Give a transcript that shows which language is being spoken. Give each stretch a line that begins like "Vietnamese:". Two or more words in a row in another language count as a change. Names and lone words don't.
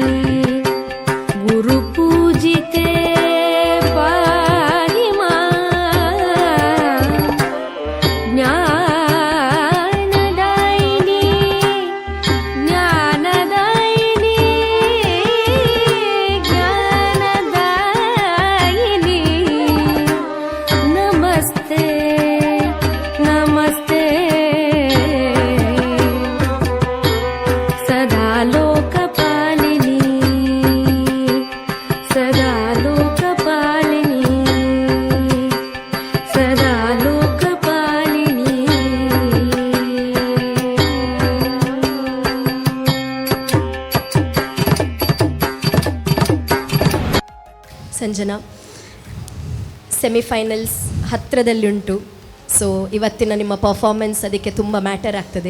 Sanskrit: गुरुपूजिते पाहि मां ज्ञानदायिनी ज्ञानदायिनी ज्ञानदायिनी नमस्ते नमस्ते सदा लोकपालिनी सदा लोकपालिनी सदा लोकपालिनी
Kannada: ಸಂಜನಾ, ಸೆಮಿಫೈನಲ್ಸ್ ಹತ್ತಿರದಲ್ಲುಂಟು. ಸೊ ಇವತ್ತಿನ ನಿಮ್ಮ ಪರ್ಫಾರ್ಮೆನ್ಸ್ ಅದಕ್ಕೆ ತುಂಬ ಮ್ಯಾಟರ್ ಆಗ್ತದೆ.